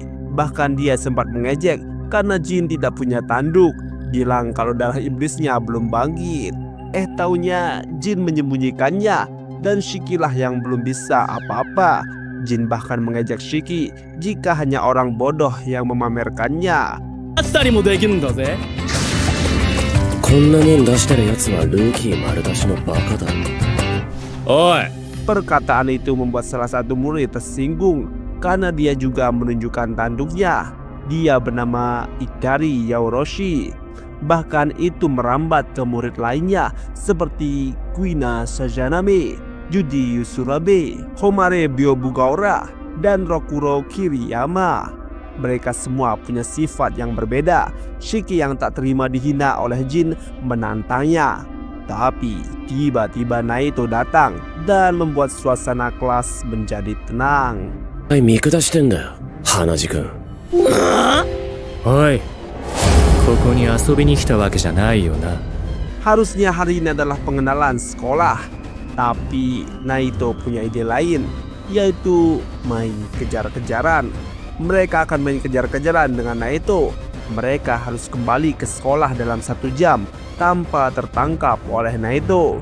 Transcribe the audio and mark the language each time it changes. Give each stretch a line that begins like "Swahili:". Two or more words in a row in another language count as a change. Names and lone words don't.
Indonesian: Bahkan dia sempat mengejek karena Jin tidak punya tanduk. Bilang kalau darah iblisnya belum bangkit. Taunya Jin menyembunyikannya dan Shiki lah yang belum bisa apa-apa. Jin bahkan mengejek Shiki jika hanya orang bodoh yang memamerkannya.
Japanese: あったりもできるんだぜ。こんなもん出してるやつはルーキー丸出しのバカだ。おい。
Indonesian: Perkataan itu membuat salah satu murid tersinggung karena dia juga menunjukkan tanduknya. Dia bernama Ikari Yaoroshi. Bahkan itu merambat ke murid lainnya seperti Kuina Sajaname, Juji Yusurabe, Homare Byobugaora, dan Rokuro Kiriyama. Mereka semua punya sifat yang berbeda. Shiki yang tak terima dihina oleh Jin menantangnya. Tapi tiba-tiba Naito datang dan membuat suasana kelas menjadi tenang.
Japanese: はい、見下してんだよ、花地君。おい、ここに遊びに来たわけじゃないよな。
Indonesian: Harusnya hari ini adalah pengenalan sekolah. Tapi Naito punya ide lain, yaitu main kejar-kejaran. Mereka akan main kejar-kejaran dengan Naito. Mereka harus kembali ke sekolah dalam 1 jam tanpa tertangkap oleh Naito.